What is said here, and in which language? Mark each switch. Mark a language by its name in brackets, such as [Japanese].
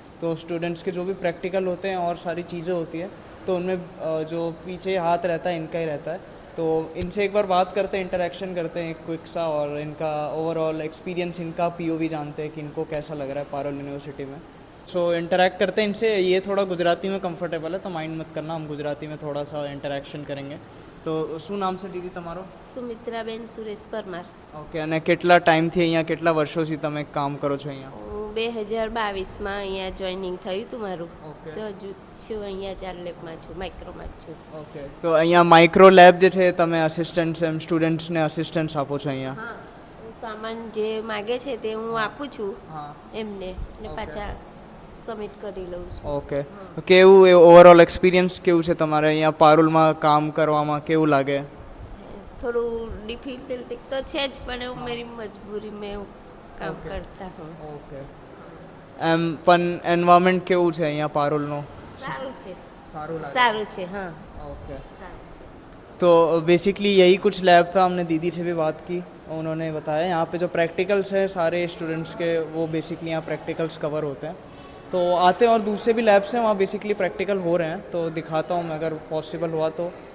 [Hindi] तो स्टूडेंट्स के जो भी प्रैक्टिकल होते हैं और सारी चीज़ें होती हैं, तो उनमें जो पीछे हाथ रहता है इनका ही रहता है। तो इनसे एक बार बात करते हैं, इंटरेक्शन करते हैं एक क्विक सा, और इनका ओवरऑल एक्सपीरियंस, इनका पीओवी जानते हैं कि इनको कैसा लग रहा है पारुल यूनिवर्सिटी में। सो इंटरेक्ट करते हैं इनसे। ये थोड़ा गुजराती में कंफर्टेबल है तो माइंड मत करना, हम गुजराती में थोड़ा सा इंटरेक्शन करेंगे। [Gujarati] तो શું નામ છે દીદી તમારો? સુમિત્રાબેન સુરેશ પરમાર. ઓકે, અને કેટલા ટાઈમથી અહીંયા, કેટલા વર્ષોથી તમે કામ કરો છો અહીંયા? હું 2022માં અહીંયા જોઈનિંગ થયું હતું મારું. ઓકે તો હજુ છું અહીંયા 4 લેબમાં છું, માઇક્રોમાં જ છું. ઓકે, તો અહીંયા માઇક્રો લેબ જે છે તમે અસિસ્ટન્ટ્સ એમ સ્ટુડન્ટ્સને અસિસ્ટન્સ આપો છો અહીંયા? હા, હું સામાન જે માગે છે તે હું આપું છું હા. એમને ને ઓકે. પાછા સબમિટ કરી લઉં છું. ઓકે, કેવું એ ઓવરઓલ એક્સપિરિયન્સ કેવું છે તમારે અહીંયા પારુલમાં કામ કરવામાં, કેવું લાગે? થોડું ડિફિકલ્ટી તો છે જ, પણ એવું મારી મજબૂરી મેં એવું કામ ઓકે. કરતા હું. ઓકે, એમ પણ એન્વાયરમેન્ટ કેવું છે અહીંયા પારુલનું? સારું છે, સારું લાગે? સારું છે. હા, ઓકે, સારું છે. [Hindi] तो बेसिकली यही कुछ लैब था। हमने दीदी से भी बात की, उन्होंने बताया यहाँ पे जो प्रैक्टिकल्स हैं सारे स्टूडेंट्स के, वो बेसिकली यहाँ प्रैक्टिकल्स कवर होते हैं। तो आते हैं और दूसरे भी लैब्स हैं वहाँ बेसिकली प्रैक्टिकल हो रहे हैं, तो दिखाता हूँ मैं अगर पॉसिबल हुआ तो।